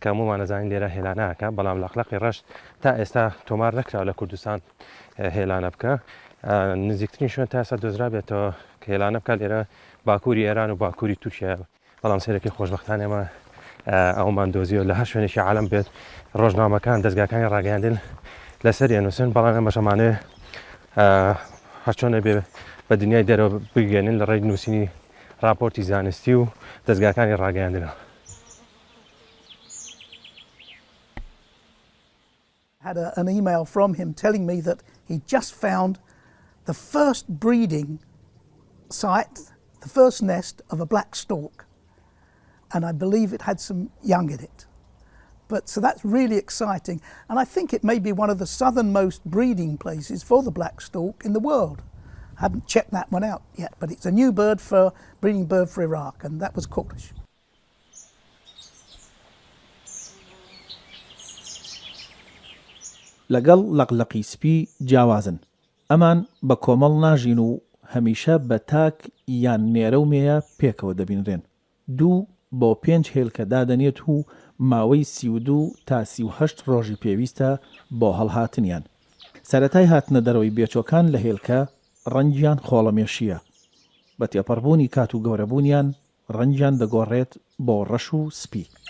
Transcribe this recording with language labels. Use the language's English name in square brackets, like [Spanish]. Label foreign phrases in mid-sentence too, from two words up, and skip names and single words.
[Central Kurdish] هەموومان نەزانین لێرە هێلانەکە بەڵام لەقلقی ڕەش تا ئێستا تۆمار نەکراوە لە کوردستان هێلانە بکە نزیکترین شوێن تا ئێستا دۆزرا بێتەوە کە هێلانە بکات لێرە باکووری ئێران و باکووری تورکیا بەڵام سەرەکی خۆشبەختانە ئێمە ئەومان دۆزیەوە لە هەر شوێنێکی عالەم بێت ڕۆژنامەکان دەستگاکانی ڕاگەیاندن لەسەر نووسن بەڵام ئێمە شەمانەیە هەرچۆنە بێ بە دنیای دەرەوە بگەێنن لە ڕێی نووسینی راپۆرتی زانستی و دەستگاکانی ڕاگەیاندنەوە. [English] I had an email from him telling me that he just found the first breeding site, the first nest of a black stork, and I believe it had some young in it. So that's really exciting, and I think it may be one of the southernmost breeding places for the black stork in the world. I haven't checked that one out yet, but it's a new breeding bird for Iraq, and that was Kurdish. [Central Kurdish] لەگەڵ لەقلەقی سپی جیاوازن ئەمان بە کۆمەڵ ناژین و هەمیشە بە تاک یان نێرە و مێیە پێکەوە دەبینرێن 2 بۆ 5 هێلکە دادەنێت و ماوەی 32 تا 38 ڕۆژی پێویستە بۆ هەڵهاتنیان سەرەتای هاتنە دەرەوەی بێچۆکان لە هێلکە ڕەنگیان خۆڵەمێشیە بە تێپەڕبوونی کات و گەورەبوونیان ڕەنگیان دەگۆڕێت بۆ ڕەش و سپی